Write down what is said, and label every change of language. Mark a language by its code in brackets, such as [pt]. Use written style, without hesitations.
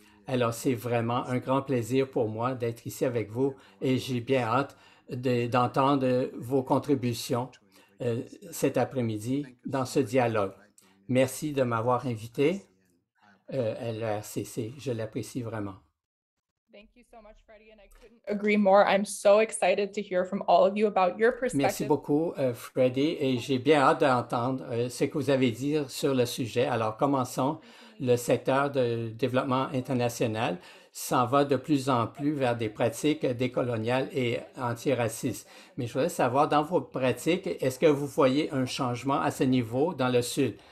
[fr] Alors, c'est vraiment un grand plaisir pour moi d'être ici avec vous et j'ai bien hâte d'entendre vos contributions cet après-midi dans ce dialogue. Merci de m'avoir invité à l'RCC. Je l'apprécie vraiment. [en] Thank you so much, Freddie, and I couldn't agree more. I'm so excited to hear from all of you about your perspective. [fr] Merci beaucoup, Freddie, et j'ai bien hâte d'entendre ce que vous avez à dire sur le sujet. Alors, commençons. Le secteur de développement international s'en va de plus en plus vers des pratiques décoloniales et antiracistes. Mais je voudrais savoir, dans vos pratiques, est-ce que vous voyez un changement à ce niveau dans le Sud?